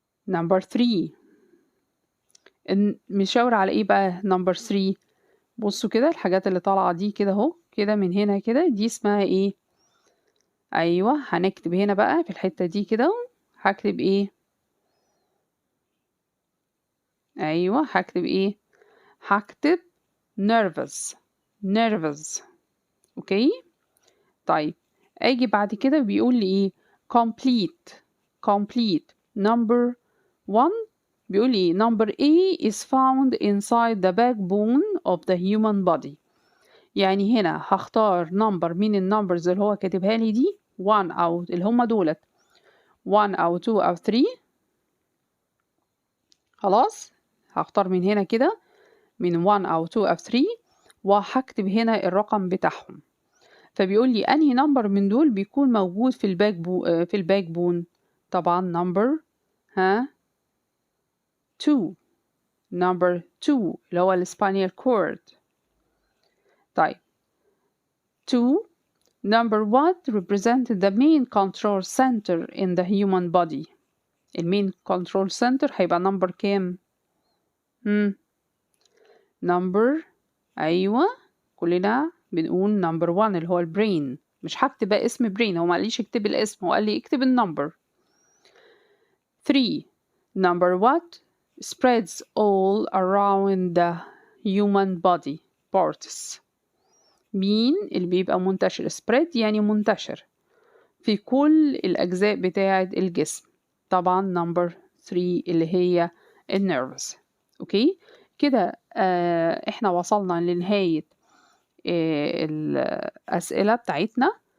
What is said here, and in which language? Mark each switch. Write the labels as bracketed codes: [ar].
[ar] number 3 مشاور على ايه بقى؟ number 3 بصوا كده الحاجات اللي طالعة دي كده اهو كده من هنا كده، دي اسمها ايه؟ ايوه هنكتب هنا بقى في الحتة دي كده هكتب ايه؟ ايوه هكتب ايه؟ هكتب nervous. اوكي طيب اجي بعد كده بيقول لي ايه؟ complete. [en] number 1 [ar] بيقول لي [en] number A is found inside the backbone of the human body. [ar] يعني هنا هختار number من النمبرز اللي هو كاتبها لي دي 1 او اللي هم دولت 1 او 2 او 3. خلاص هختار من هنا كده من 1 او 2 او 3 وهكتب هنا الرقم بتاعهم. فبيقول لي أنهي نمبر من دول بيكون موجود في الباك بون. طبعا نمبر 2 number 2 اللي هو السباينال كورد. [en] طيب 2 number what represent the main control center in the human body. [ar] المين control center هيبقى number كام؟ number أيوة كلنا بنقول number 1 اللي هو البرين. مش هكتب بقى اسم برين، هو ما قاليش اكتب الاسم، هو قال لي اكتب النمبر. [en] 3 number what spreads all around the human body parts. [ar] مين اللي بيبقى منتشر؟ spread يعني منتشر في كل الأجزاء بتاعة الجسم. طبعا number 3 اللي هي النيرفز. اوكي كده احنا وصلنا لنهاية الأسئلة بتاعتنا.